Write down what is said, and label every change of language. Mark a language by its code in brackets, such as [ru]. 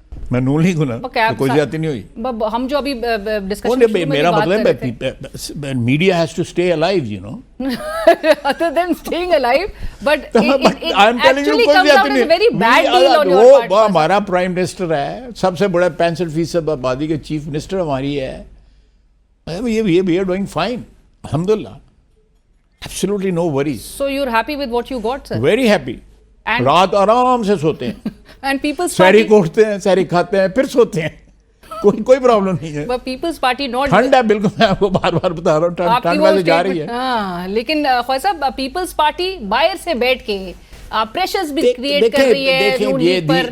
[ur] میں نون لیگ ہوں نا, کوئی زیادتی نہیں ہوئی. ہم جو ابھی ڈسکشن, میرا مطلب ہے [en] Media has to stay alive, you know, other than staying alive, but it actually comes out as a very bad deal on your part. [ur] وہ ہمارا پرائم منسٹر ہے, سب سے بڑا 65% آبادی کے چیف منسٹر ہماری ہے. [en] We are doing fine, alhamdulillah. Absolutely no worries. So you're happy with what you got, sir? Very happy. [ur] رات آرام سے سوتے ہیں, [en] and people's [ur] سحری کوٹتے ہیں, سحری کھاتے ہیں, پھر سوتے ہیں, کوئی پرابلم نہیں ہے. [en] But people's party not [ur] ٹھنڈ ہے بالکل, میں آپ کو بار بار بتا رہا ہوں ٹھنڈ ویسے جا رہی ہے. ہاں, لیکن خواجہ صاحب پیپلز پارٹی باہر سے بیٹھ کے پریشرز بھی کریٹ کر رہی ہے نون لیگ پر.